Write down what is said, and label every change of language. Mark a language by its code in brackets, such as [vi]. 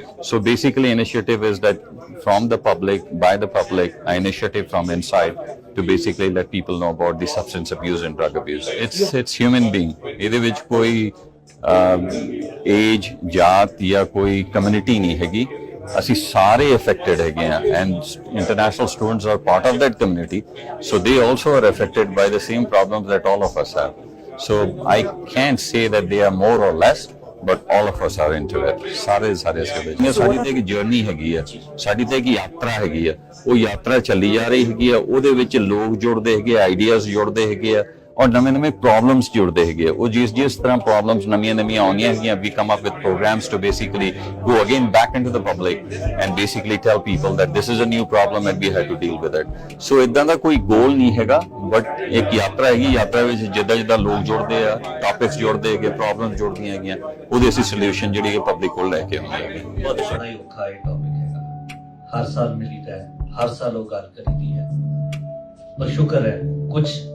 [en] So basically initiative is that from the public, by the public, an initiative from inside to basically let people know about the substance abuse and drug abuse. It's human being. [pa] ਇਹਦੇ ਵਿੱਚ ਕੋਈ age, ਜਾਤ ਜਾਂ ਕੋਈ community ਨਹੀਂ ਹੈਗੀ। ਅਸੀਂ ਸਾਰੇ affected ਹੈਗੇ ਆ [en] and international students are part of that community, so they also are affected by the same problems that all of us have. So I can't say that they are more or less, but all of us are into it. [pa] ਸਾਰੇ ਸਾਡੀ ਤੇ ਇੱਕ journey ਹੈਗੀ ਆ, ਸਾਡੀ ਤੇ ਇੱਕ ਯਾਤਰਾ ਹੈਗੀ ਆ। ਉਹ ਯਾਤਰਾ ਚੱਲੀ ਜਾ ਰਹੀ ਹੈਗੀ ਆ, ਉਹਦੇ ਵਿੱਚ ਲੋਕ ਜੁੜਦੇ ਹੈਗੇ, ਆਈਡੀਆਜ਼ ਜੁੜਦੇ ਹੈਗੇ ਆ ਔਰ ਨਵੇਂ ਪ੍ਰੋਬਲਮਸ ਜੁੜਦੇ ਹੈਗੇ ਆ। ਉਹ ਜਿਸ ਤਰ੍ਹਾਂ ਪ੍ਰੋਬਲਮਸ ਨਵੀਆਂ ਆਉਂਦੀਆਂ ਹੈਗੀਆਂ, [en] we come up with programs to basically go again back into the public and basically tell people that this is a new problem and we have to deal with it. [pa] So ਇਦਾਂ ਦਾ ਕੋਈ ਗੋਲ ਨਹੀਂ ਹੈਗਾ, but ਇੱਕ ਯਾਤਰਾ ਹੈਗੀ। ਯਾਤਰਾ ਵਿੱਚ ਜਿੱਦਾਂ ਲੋਕ ਜੁੜਦੇ ਆ, ਟਾਪਿਕਸ ਜੁੜਦੇ ਹੈਗੇ, ਪ੍ਰੋਬਲਮਸ ਜੁੜਦੀਆਂ ਹੈਗੀਆਂ, ਉਹਦੇ ਅਸੀਂ ਸੋਲੂਸ਼ਨ ਜਿਹੜੀ ਹੈ ਪਬਲਿਕ ਕੋਲ ਲੈ ਕੇ ਆਉਂਦੇ ਹੈਗੇ। ਬਹੁਤ ਬੜਾ ਹੀ ਔਖਾ ਇਹ ਟੌਪਿਕ ਹੈਗਾ। ਹਰ ਸਾਲ ਮਿਲੀਦਾ ਹੈ, ਹਰ ਸਾਲ ਉਹ ਗੱਲ ਕਰੀਦੀ ਹੈ, ਪਰ ਸ਼ੁਕਰ ਹੈ ਕੁਝ